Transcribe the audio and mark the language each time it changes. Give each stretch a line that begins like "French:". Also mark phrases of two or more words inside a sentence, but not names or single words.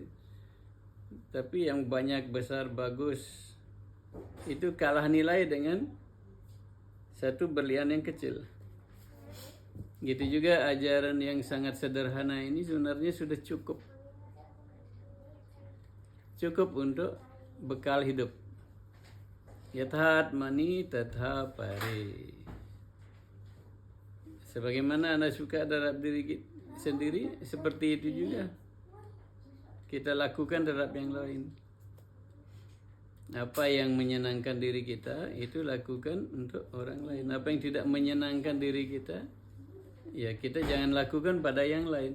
Indonesian: Tapi yang banyak, besar, bagus, itu kalah nilai dengan satu berlian yang kecil. Gitu juga ajaran yang sangat sederhana ini sebenarnya sudah cukup. Cukup untuk bekal hidup.
Sanskrit: यथात्मनि तथा परे.
Indonesian: Sebagaimana Anda suka terhadap diri sendiri, seperti itu juga kita lakukan terhadap yang lain. Apa yang menyenangkan diri kita, itu lakukan untuk orang lain. Apa yang tidak menyenangkan diri kita, ya kita jangan lakukan pada yang lain.